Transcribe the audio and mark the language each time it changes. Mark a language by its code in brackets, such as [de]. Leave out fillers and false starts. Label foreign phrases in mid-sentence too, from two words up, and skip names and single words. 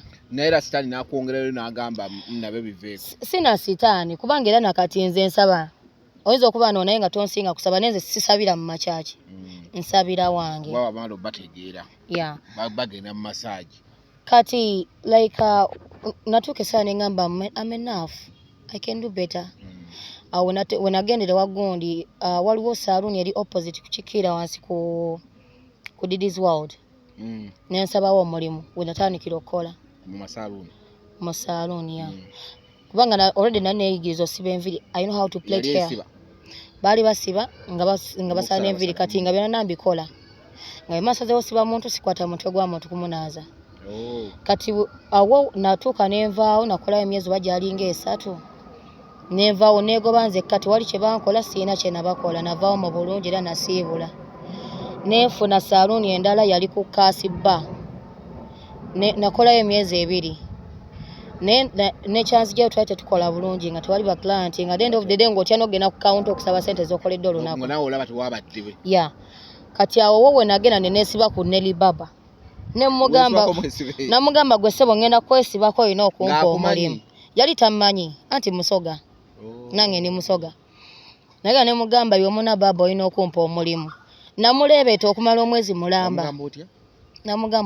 [lg] naera sitaani nakwongerero n'agamba nabe biveeko sina sitaani kubanga era nakati nze nsaba oyinza okuba naye nga tonsinga kusaba nenze sisabira mu makyaki nsabira wange baba bamalo bategeera yeah bagenda mu massage kati like natuuka essaawa ne ngamba [en] I'm enough I can do better [lg] wenagendere wagundi waliwo saloon eri opposite kukikiira wansi ku Diddy's World nensabawo omulimu wenatandikira okukola mu saloon ya kubanga already nali neeyigiriza osiba enviri [en] I know how to plait hair [lg] baali basiba nga basala enviri kati nga byonna nambikola nga emasazewo siba muntu sikwata mutwe gwa muntu kumunaaza kati awo natuuka nenvaawo nakolayo emyezi oba gyalinga 3 nenvaawo negoba nze kati wali kye bankola siina kye nabakola navaawo mu bulungi era nasiibula nefuna salooni endala yali ku Kaasiba nakolayo emyezi 2 ne chance gye twate tukola bulungi nga tewali ba client nga [en] the end of the day [lg] ng'otya n'ogenda ku counter okusaba sente z'okoledde olunaku nawe olaba tewabadde yeah kati awo wowe nagenda ne neesiba ku Nelly Baba namugamba gwe ssebo ngenda kwesibako olina okumpa omulimu yali tammanyi anti musoga nange ndi musoga naye ne mugamba by'omuna Baba olina okumpa omulimu namuleebeeta okumala omwezi mulamba namugamba